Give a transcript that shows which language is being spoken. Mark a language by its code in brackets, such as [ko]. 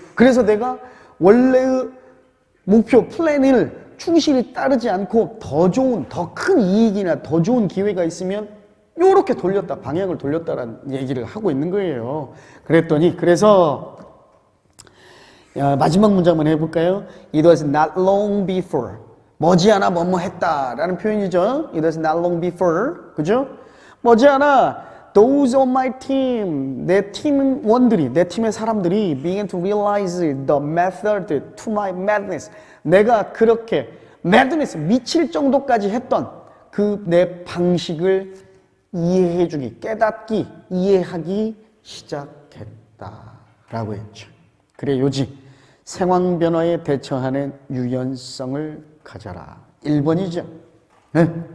[ko] 그래서 내가 원래의 목표, 플랜을 충실히 따르지 않고 더 좋은, 더 큰 이익이나 더 좋은 기회가 있으면 요렇게 돌렸다, 방향을 돌렸다라는 얘기를 하고 있는 거예요. 그랬더니, 그래서 마지막 문장만 해볼까요? [en] It was not long before. [ko] 머지않아 뭐뭐 했다라는 표현이죠. [en] It was not long before. [ko] 그죠? 머지않아 [en] those on my team, [ko] 내 팀원들이, 내 팀의 사람들이 [en] began to realize the method to my madness. [ko] 내가 그렇게 madness, 미칠 정도까지 했던 그 내 방식을 이해해주기, 깨닫기, 이해하기 시작했다라고 했죠. 그래, 요지 상황 변화에 대처하는 유연성을 가져라. 1번이죠. 네?